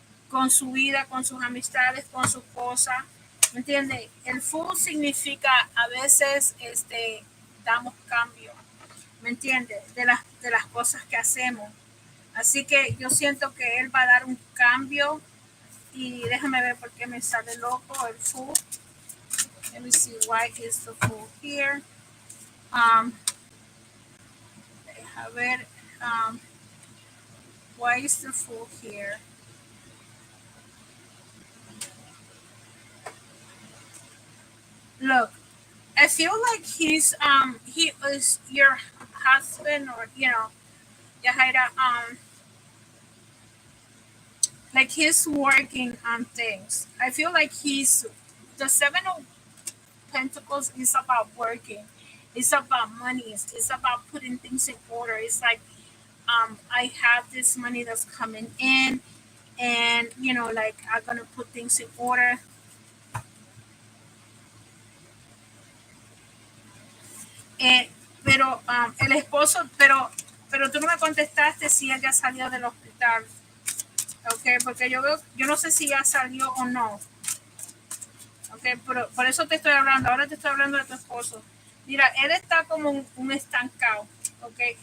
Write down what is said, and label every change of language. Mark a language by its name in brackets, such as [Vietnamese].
[Spanish] Con su vida, con sus amistades, con sus cosas, ¿me entiendes? El full significa a veces damos cambio, ¿me entiendes? De las cosas que hacemos. Así que yo siento que él va a dar un cambio y déjame ver por qué me sale loco el full. [English] Let me see why is the full here. [Spanish] Deja ver, [English] why is the full here? Look, I feel like he is your husband, or Yahaira, like he's working on things. I feel like he's the Seven of Pentacles is about working. It's about money. It's about putting things in order. It's like I have this money that's coming in, and like I'm gonna put things in order. [Spanish] Eh, pero el esposo, pero tú no me contestaste si ella salió del hospital, ¿ok? Porque yo no sé si ya salió o no, ¿ok? Pero por eso te estoy hablando, ahora te estoy hablando de tu esposo. Mira, él está como un estancado, ¿ok?